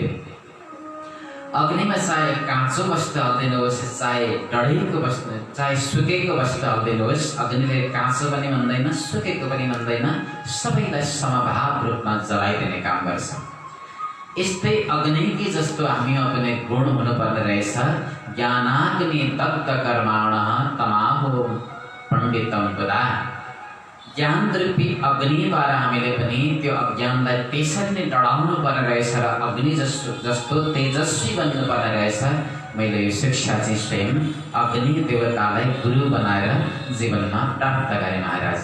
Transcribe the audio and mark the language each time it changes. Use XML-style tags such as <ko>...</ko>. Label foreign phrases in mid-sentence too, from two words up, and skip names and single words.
<ne>अग्निमा चाहे काँचो वस्तु हालिदिनुहोस्, चाहे डढेको वस्तु, चाहे सुकेको वस्तु हालिदिनुहोस्, अग्निले काँचो पनि भन्दैन सुकेको पनि भन्दैन, सबैलाई समभाव रूपमा जलाइदिने काम गर्छ। यस्तै अग्निकी जस्तो हामीमा पनि गुण हुनुपर्ने रहेछ।</ne> <sa>ज्ञानाग्नि तप्त कर्माणः तमाहो पण्डितम बुधा।</sa> <ne>ज्ञान रूपी अग्निद्वारा हामीले पनि त्यो अज्ञानलाई त्यसरी नै डढाउनु पर्ने रहेछ र अग्नि जस्तो तेजस्वी बन्नुपर्ने रहेछ। मैले यो शिक्षा चाहिँ स्वयं अग्नि देवतालाई गुरु बनाएर जीवनमा प्राप्त गरेँ महाराज।</ne>